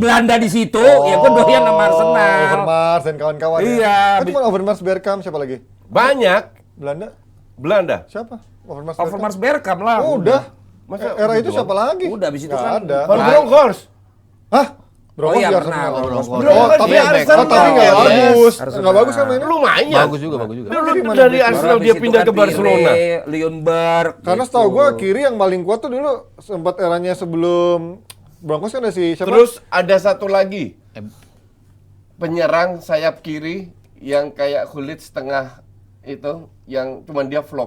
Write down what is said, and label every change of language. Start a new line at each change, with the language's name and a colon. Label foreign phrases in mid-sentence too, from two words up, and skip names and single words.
Indonesian: Belanda di situ, ya gue doyan sama Arsenal. Overmars dan kawan-kawan Iya. ya. Kan cuma Overmars, Bergkamp, siapa lagi? Banyak. Belanda? Belanda. Siapa? Overmars, Overmars Bergkamp lah. Oh, udah. Masa Era itu gitu siapa lagi? Udah, abis itu Nggak kan ada. Van Bronckhorst. Hah? Broncos iya, di pernah. Arsenal. Bronckhorst. Oh, Bronckhorst tapi di Arsenal. tapi nggak Yes. bagus. Arsenal. Nggak bagus kan mainnya? Lumayan. Bagus juga. Dulu Jadi mana dari back? Arsenal Habis dia itu pindah kan ke Barcelona. Pire, Ljungberg. Karena gitu. setahu gua kiri yang paling kuat tuh dulu sempat eranya sebelum Broncos kan ada si siapa? Terus ada satu lagi. Penyerang sayap kiri yang kayak kulit setengah itu yang cuman dia flop.